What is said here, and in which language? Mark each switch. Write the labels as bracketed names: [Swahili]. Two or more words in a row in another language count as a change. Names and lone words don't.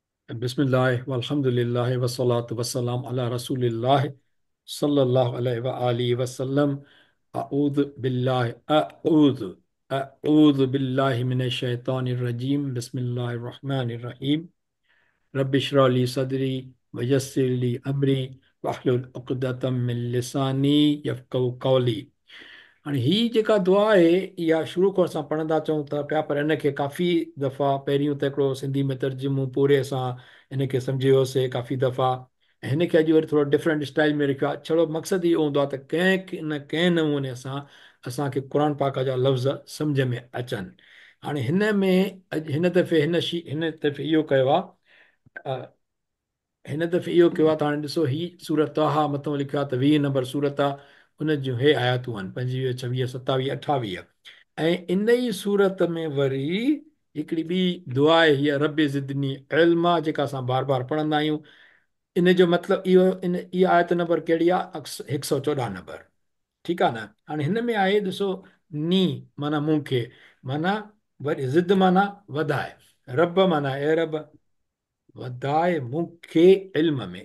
[Arabic] بسم الله والحمد لله والصلاة والسلام على رسول الله صلى الله عليه وآله وسلم. أعوذ بالله أعوذ أعوذ بالله من الشيطان الرجيم. بسم الله الرحمن الرحيم. رب اشرح لي صدري ويسر لي أمري واحلل عقدة من لساني يفقهوا قولي. [Sindhi] हाणे ही जेका दुआ आहे इहा शुरू खां असां पढ़ंदा अचूं था पिया, पर हिनखे काफ़ी दफ़ा पहिरियों त हिकिड़ो सिंधी में तर्जुमो पूरे असां हिनखे सम्झी वियोसीं काफ़ी दफ़ा। ऐं हिनखे अॼु वरी थोरो [English] different style [Sindhi] में लिखियो आहे। छड़ो मक़सदु इहो हूंदो आहे त कंहिं न कंहिं नमूने सां असांखे क़ुर पाक जा लफ़्ज़ सम्झ में अचनि। हाणे हिन में अॼु हिन दफ़े इहो कयो आहे। हिन दफ़े इहो कयो आहे त हाणे ॾिसो, ही सूरत तहा मथां लिखियो आहे त 20 नंबर सूरत आहे। उन जूं हे आयतूं आहिनि 25, 26, 27, 28। ऐं इन ई सूरत में वरी हिकिड़ी ॿी दुआ आहे, हीअ [Arabic] رب زدني علما, [Sindhi] जेका असां बार बार पढ़ंदा आहियूं। इन जो मतिलबु इहो, इहा आयत नंबर कहिड़ी आहे? 114 नंबर। ठीकु आहे न। हाणे हिन में आहे, ॾिसो, नी माना मूंखे, माना वरी ज़िद माना वधाए, रब माना ए रब वधाए मूंखे इल्म में।